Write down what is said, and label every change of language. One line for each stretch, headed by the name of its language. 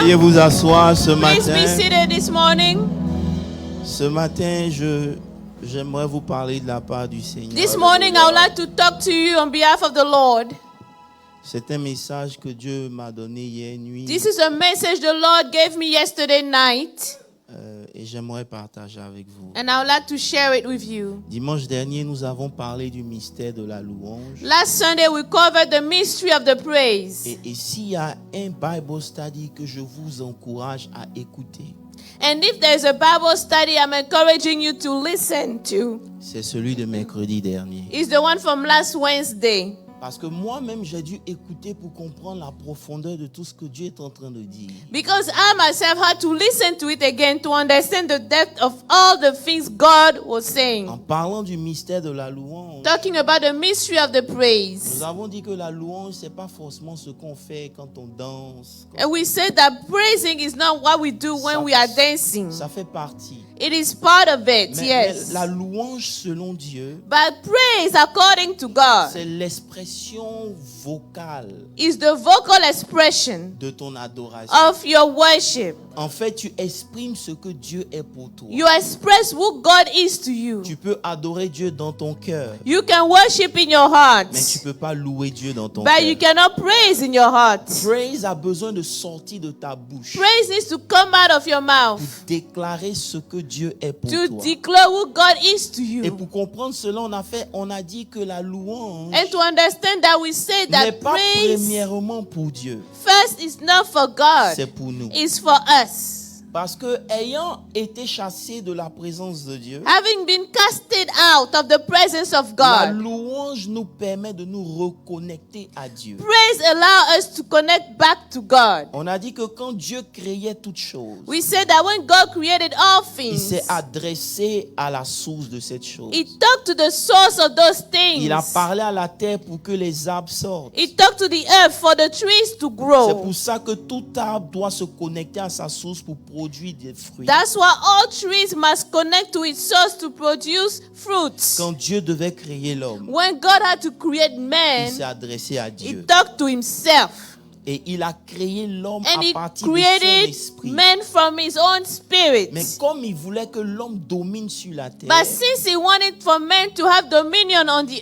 French: Veuillez vous asseoir ce
English: Please be
French: matin.
English: seated this morning.
French: Ce matin, j'aimerais vous parler de la part du Seigneur.
English: This morning, I would like to talk to you on behalf of the Lord.
French: C'est un message que Dieu m'a donné hier nuit
English: This is a message the Lord gave me yesterday night,
French: et j'aimerais partager avec vous.
English: and I would like to share it with you.
French: Dimanche dernier, nous avons parlé du mystère de la louange.
English: Last Sunday, we covered the mystery of the praise.
French: Et s'il y a un Bible study que je vous encourage à écouter,
English: And if there's a Bible study I'm encouraging you to listen to,
French: c'est celui de mercredi dernier.
English: is the one from last Wednesday.
French: Parce que moi-même, j'ai dû écouter pour comprendre la profondeur de tout ce que Dieu est en train de dire.
English: Because I myself had to listen to it again to understand the depth of all the things God was saying.
French: En parlant du mystère de la louange,
English: Talking about the mystery of the praise.
French: nous avons dit que la louange, c'est pas forcément ce qu'on fait quand on danse.
English: And we said that praising is not what we do when we are dancing.
French: Ça fait partie.
English: It is part of it,
French: Mais
English: yes.
French: la louange selon Dieu,
English: But praise, according to God,
French: c'est l'expression vocale
English: is the vocal expression
French: de ton adoration.
English: of your worship.
French: En fait, tu exprimes ce que Dieu est pour toi.
English: You express who God is to you.
French: Tu peux adorer Dieu dans ton cœur,
English: You can worship in your heart,
French: mais tu peux pas louer Dieu dans ton
English: but you
French: cœur.
English: cannot praise in your heart.
French: Praise a besoin de sortir de ta bouche
English: Praise needs to come out of your mouth
French: pour déclarer ce que Dieu est pour
English: to
French: toi.
English: declare who God is to
French: Et
English: you.
French: pour comprendre cela, on a dit que la louange
English: And to understand that, we say
French: n'est
English: that
French: pas
English: praise
French: premièrement pour Dieu,
English: first is not for God,
French: c'est pour nous.
English: it's for us.
French: Parce que ayant été chassé de la présence de Dieu,
English: Having been casted out of the presence of
French: la
English: God,
French: louange nous permet de nous reconnecter à Dieu.
English: praise allows us to connect back to God.
French: On a dit que quand Dieu créait toutes choses,
English: We said that when God created all
French: il
English: things,
French: s'est adressé à la source de cette chose.
English: He talked to the source of those things.
French: Il a parlé à la terre pour que les arbres sortent.
English: He talked to the earth for the trees to
French: C'est
English: grow.
French: pour ça que tout arbre doit se connecter à sa source pour produire des fruits.
English: That's why all trees must connect to its source to produce fruits.
French: Quand Dieu devait créer l'homme,
English: When God had to create
French: il
English: man,
French: s'est adressé à
English: He
French: Dieu.
English: talked to Himself.
French: Et il a créé l'homme
English: And
French: à
English: He
French: partir de son
English: created
French: esprit.
English: man from His own spirit.
French: Mais comme il voulait que l'homme domine sur la terre,
English: But since He wanted for man to have dominion on the